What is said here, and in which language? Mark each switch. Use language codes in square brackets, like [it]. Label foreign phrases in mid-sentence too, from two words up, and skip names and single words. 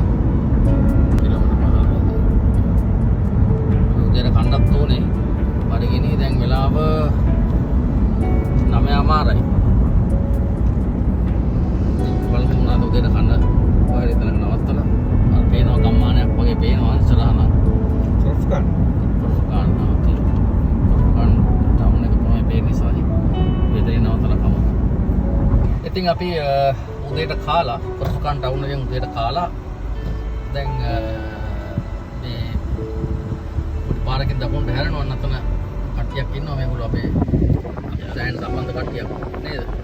[si] කිලෝමීටර් 15ක්. උදේට කණ්ඩත් ඕනේ. බඩගිනි දැන් වෙලාව 9:00යි. බලමු මොනවද උදේට කන්න. ඔය ඉතන නවත්තලා. අර පේනවා ගම්මානයක් වගේ පේනවා ඉස්සරහා නම්. Korfkan oke. Korfkan tahun එක තමයි පේන්නේ සාහි. මෙතන නවතලා කම. ඉතින් අපි උදේට කාලා Korfkan ටවුන් එකෙන් උදේට කාලා දැන් මේ පොඩි පාරකින් දකුණට හැරෙනවා නැතන කට්ටියක් ඉන්නවා මේගොල්ලෝ අපේ සෑන් සම්බන්ධ කට්ටියක් නේද?